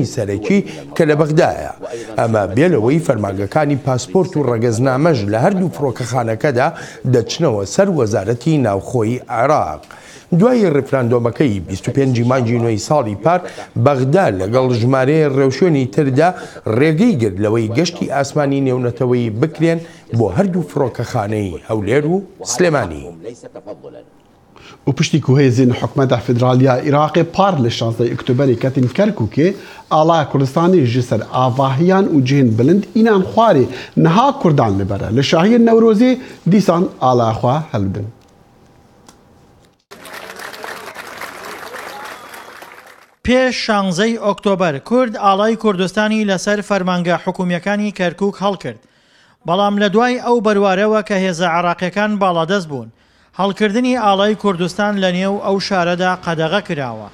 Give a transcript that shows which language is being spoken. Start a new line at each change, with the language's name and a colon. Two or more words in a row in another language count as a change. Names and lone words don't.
Central Kurdish: سەرەکی کە لە بەغدایە ئەمە بێلەوەی فەرمانگەکانی پاسپۆرت و ڕەگەزنامەش لە هەردوو فڕۆکەخانەکەدا دەچنەوە سەر وەزارەتی ناوخۆی عێراق دوای ڕفراندۆمەکەی 25 مانگی نوێی ساڵی پار بەغدا لەگەڵ ژمارەیە ڕێوشێنی تردا ڕێگەی گرت لەوەی گەشتی ئاسمانی نێونەتەوەی بکرێن بۆ هەردوو فڕۆکەخانەی هەولێر و سلێمانی
Kurdish: و پشتی کوهێزین حکومەتە فیدرالیە عێراقی پار لە 16 ئۆکتۆبەری کەتین کەرکووکێ ئاڵای کوردستانی ji ser ئاڤاهیان û cihên bilind înan xwarê niha Kurdan li bere li şahiyên Newrozê dîsan ئالای xwe helbidin
Central Kurdish: پێش 16 ئۆکتۆبەر کورد ئاڵای کوردستانی لەسەر فەرمانگە حکوومیەکانی کەرکووک هەڵکرد بەڵام لە دوای ئەو بەروارەوە کە هێزە عێراقیەکان باڵادەست بوون هەڵکردنی ئاڵای کوردستان لە نێو ئەو شارەدا قەدەغە کراوە